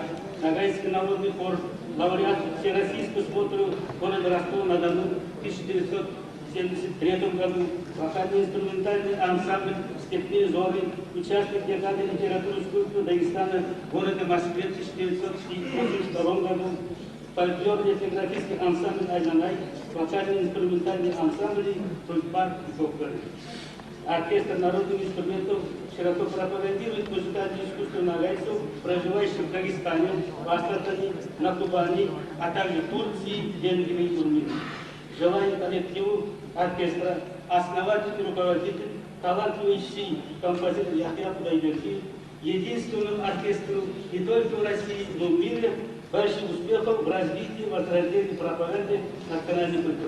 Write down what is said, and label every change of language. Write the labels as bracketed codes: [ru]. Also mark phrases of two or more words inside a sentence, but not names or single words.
[ru] Ногайский народный хор, лауреат Всероссийского смотра города Ростова-на-Дону в 1973 году, вокально-инструментальный ансамбль «Степные зоры», участник декады литературы искусства Дагестана в городе Москве в 1982 году, фольклорно-этнографический ансамбль «Айнанай», вокально-инструментальный ансамбль «Тульпар» и «Коквары». Оркестр народных инструментов широко пропагандирует музыкальное искусство нагайцев, проживающих в Дагестане, в Астрахани, на Кубани, а также в Турции, Венгрии и Турции. Желаем коллективу оркестра, основатель и руководитель, талантливый композитор Яхья Кудайбердиев, единственному оркестру не только в России, но и в мире, больших успехов в развитии, возрождении, пропаганде национальной культуры.